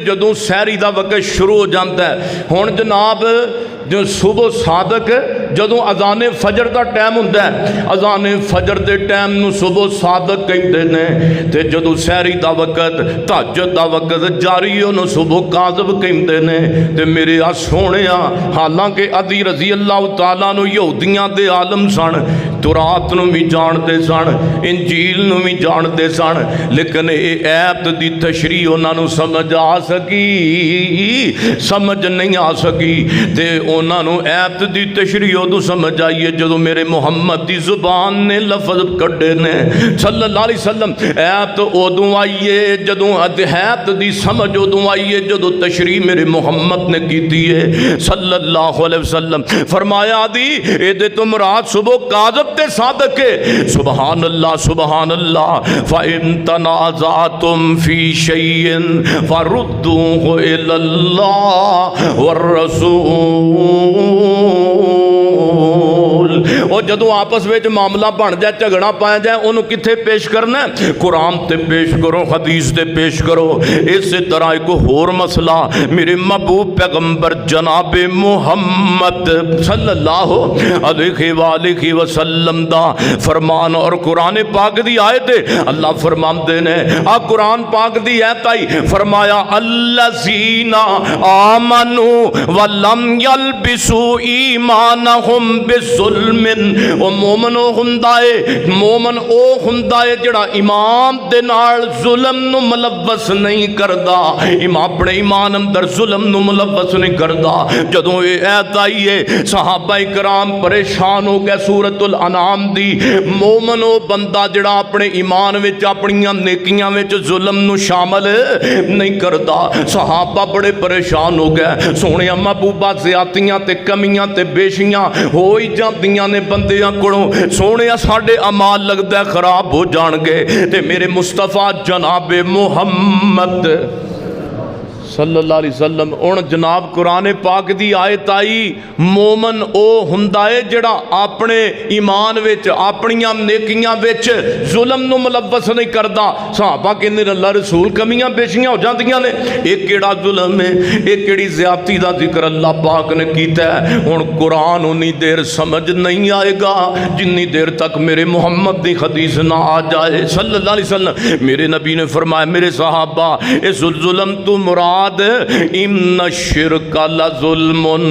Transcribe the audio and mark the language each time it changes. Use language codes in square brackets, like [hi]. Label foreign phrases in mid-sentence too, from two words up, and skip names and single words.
[pa] جدوں سحری دا وقت شروع ہو جاندا ہے ہن جناب جو صبح صادق جدوں اذان فجر دا ٹائم ہوندا ہے اذان فجر دے ٹائم نو صبح صادق کہندے نے تے جدوں سحری دا وقت تہجد دا وقت جاری انہوں صبح کاذب کہندے نے تے میرے سونیا حالانکہ عدی [ar] رضی اللہ تعالیٰ [pa] نو یہودیاں دے عالم سن تورات نو بھی جانتے سن انجیل نو بھی جانتے سن لیکن اے ایت دی تشریح انہاں نو سمجھ آ سکی سمجھ نہیں آ سکی تے انہاں نو ایت دی تشریح ادو سمجھ آئیے جدو میرے محمد دی زبان نے لفظ کڈے نے [ar] صلی اللہ علیہ وسلم [pa] ایت ادو آئیے جدو ایت دی سمجھ ادو آئیے جدو تشریح میرے محمد نے کیتی ہے [ar] صلی اللہ علیہ وسلم [pa] فرمایا دی اے دے تم رات صبح کاذب تے صادق ہے [ar] سبحان اللہ فَإِن تَنَازَعْتُمْ فِي شَيْءٍ فَرُدُّوهُ إِلَى اللَّهِ وَالرَّسُولِ [pa] اور جدو آپس وچ معاملہ بن جائے جھگڑا پایا جائے انہوں کتھے پیش کرنا ہے قرآن تے پیش کرو حدیث تے پیش کرو اس طرح ایک اور مسئلہ میرے محبوب پیغمبر جناب محمد [ar] صلی اللہ علیہ وآلہ وسلم [pa] دا فرمان اور قرآن پاک دی آیت اللہ فرماندے نے قرآن پاک دی آیت آئی فرمایا [ar] الذین آمنوا ولم یلبسوا ایمانہم بالظلم [pa] ظلم او مومن او ہوندا ہے مومن او ہوندا ہے جڑا ایمان دے نال ظلم نو ملوث نہیں کردا اپنے ایمان اندر ظلم نو ملوث نہیں کردا جدوں یہ ایت آئی ہے صحابہ کرام پریشان ہو گئے سورۃ الانعام دی مومن او بندہ جڑا اپنے ایمان وچ اپنیاں نیکیاں وچ ظلم نو شامل نہیں کردا صحابہ بڑے پریشان ہو گئے سونے محبوبہ زیادتیاں تے کمیاں تے بیشیاں ہوئی جاندیاں نے بندیاں کولوں سونے ساڈے اعمال لگدا ہے خراب ہو جان گے تے میرے مصطفیٰ جناب محمد [ar] صلی اللہ علیہ وسلم [pa] ان جناب قرآن پاک دی آیت آئی مومن او ہوندا ہے جڑا اپنے ایمان وچ اپنیاں نیکیاں وچ ظلم نو ملوث نہیں کردا صحابہ کہندے اللہ رسول کمیاں بیشیاں ہو جاندیاں نے ایک کیڑا ظلم ہے ایک کیڑی زیادتی دا ذکر اللہ پاک نے کیتا ہے ہن قرآن انی دیر سمجھ نہیں آئے گا جنی دیر تک میرے محمد دی حدیث نہ آ جائے [ar] صلی اللہ علیہ وسلم [pa] میرے نبی نے فرمایا میرے صحابہ اس ظلم تو مراد [ar] ان الشرک لظلم